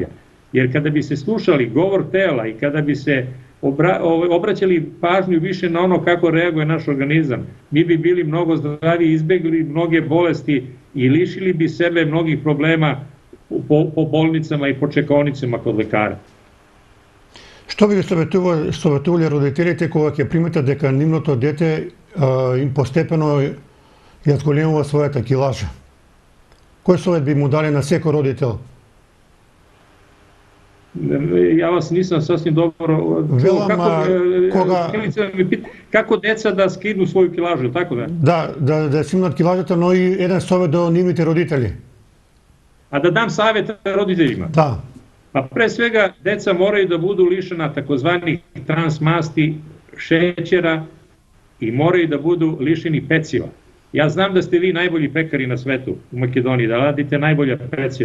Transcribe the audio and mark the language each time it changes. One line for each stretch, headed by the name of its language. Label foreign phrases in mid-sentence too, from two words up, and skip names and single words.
Serbian: Jer kada bi se slušali govor tela i kada bi se obraćali pažnju više na ono kako reaguje naš organizam, mi bi bili mnogo zdraviji, izbegli mnoge bolesti i lišili bi sebe mnogih problema po bolnicama i po čekaonicama kod lekara.
Macedonian: Што би советувале родителите кога ќе приметат дека нивното дете им постепено ја зголемува својата килажа? Кој совет би му дали на секој родител?
Serbian: Ja vas nisam sasvim dobro... Kako deca da skidnu svoju kilažu, tako da?
Macedonian: Да скиднат килажата, но и еден совет до нивните родители.
Serbian: A da dam savjet roditeljima? Da. Pa pre svega, deca moraju da budu lišena takozvanih transmasti, šećera i moraju da budu lišeni peciva. Ja znam da ste vi najbolji pekari na svetu u Makedoniji, da radite najbolja peciva.